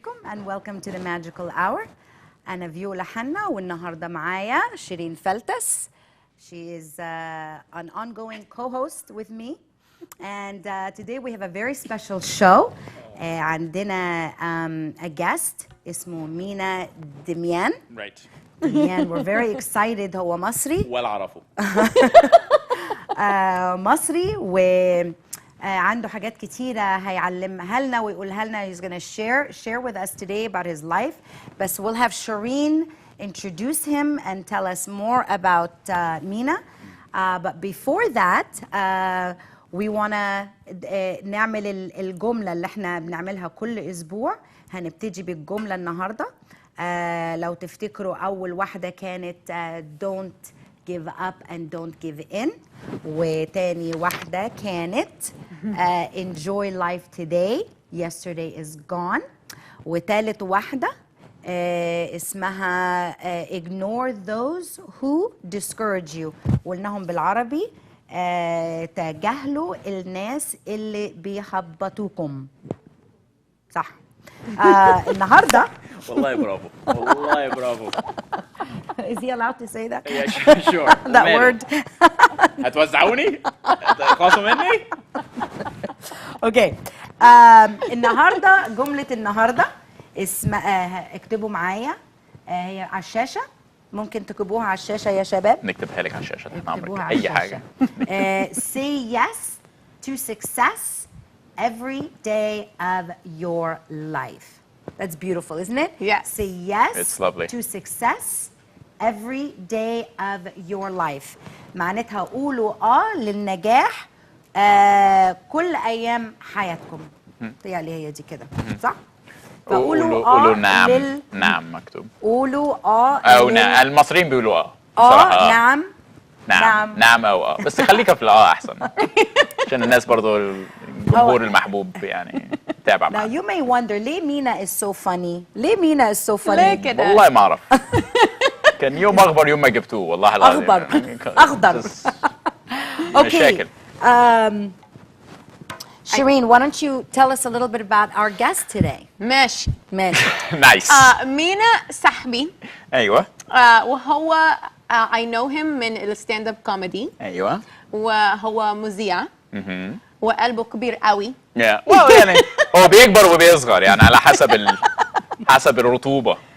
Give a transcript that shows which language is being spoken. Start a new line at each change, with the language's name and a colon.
English: and welcome to the magical hour.
Arabic: أنا فيولا حنا والنهاردة معايا شيرين فلتس.
English: She is an ongoing co-host with me. And today we have a very special show.
Arabic: عندنا
English: a guest
Arabic: اسمه مينا دميان.
English: Right. دميان, we're very excited.
Arabic: هو مصري. ولا أعرفه. مصري عنده حاجات كتيرة هيعلمها لنا ويقولها لنا.
English: He's gonna share with us today about his life.
Arabic: بس
English: we'll have Shireen introduce him and tell us more about Mina. But before that, we wanna
Arabic: نعمل الجملة اللي احنا بنعملها كل أسبوع. هنبتدي بالجملة النهاردة. لو تفتكروا أول واحدة كانت
English: don't give up and don't give in.
Arabic: وتاني واحدة كانت
English: enjoy life today, yesterday is gone.
Arabic: وتالت واحدة اسمها
English: ignore those who discourage you.
Arabic: قلناهم بالعربي تجاهلوا الناس اللي بيحبطوكم. صح. النهارده والله برافو والله برافو.
English: Is he allowed to say that? Yeah, sure. That word.
Arabic: هتوزعوني؟ هتخلصوا مني؟ اوكي. النهارده جملة النهارده اسمها اكتبوا معايا. هي على الشاشة. ممكن تكتبوها على الشاشة يا شباب. نكتبها لك على الشاشة تحت أمرك. على أي حاجة.
English: Say yes to success every day of your life. That's beautiful, isn't it? Yes. Say yes It's lovely. to success every day of your life.
Arabic: معناتها قولوا للنجاح كل أيام حياتكم. تهيألي هي دي كده، صح؟ قولوا نعم. نعم مكتوب. قولوا أو المصريين بيقولوا بصراحة. نعم. نعم أو بس خليك في أحسن. عشان الناس برضو الجمهور المحبوب يعني تابع معنا.
English: Now you may wonder
Arabic: ليه مينا
English: is so funny؟ ليه مينا is so funny؟
Arabic: ليه كده؟ والله ما أعرف. كان يوم أخبر يوم ما جبتوه والله العظيم. أخضر. مشاكل.
English: Shireen, why don't you tell us a little bit about our guest today?
Arabic: ماشي.
English: Nice.
Arabic: مينا صاحبي. أيوة. وهو
English: I know him
Arabic: من الستاند اب كوميدي. أيوة. وهو مذيع. وقلبه كبير قوي. يعني هو بيكبر وبيصغر يعني على حسب الرطوبة.